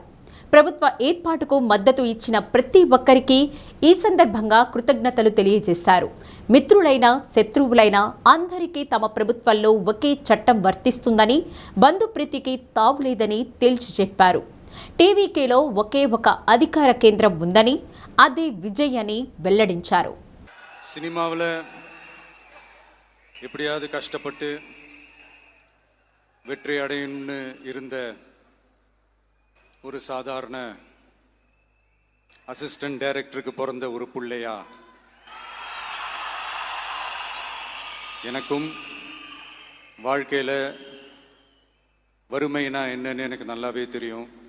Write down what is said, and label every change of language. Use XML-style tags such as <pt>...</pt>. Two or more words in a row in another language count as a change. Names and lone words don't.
<te>ప్రభుత్వ ఏర్పాటుకు మద్దతు ఇచ్చిన ప్రతి ఒక్కరికి ఈ సందర్భంగా కృతజ్ఞతలు తెలియజేశారు. మిత్రులైన శత్రువులైన అందరికీ తమ ప్రభుత్వంలో ఒకే చట్టం వర్తిస్తుందని, బంధుప్రీతికి తావులేదని తేల్చి చెప్పారు. టీవీకేలో ఒకే ఒక అధికార కేంద్రం ఉందని, అదే విజయ్ అని వెల్లడించారు.</te> <ta>சினிமாவில் எப்படியாவது கஷ்டப்பட்டு வெற்றி அடையணும்னு இருந்த ஒரு சாதாரண அசிஸ்டன்ட் டைரக்டருக்கு பிறந்த ஒரு பிள்ளையா எனக்கும் வாழ்க்கையில் வறுமைனா என்னன்னு எனக்கு நல்லாவே தெரியும்.</ta>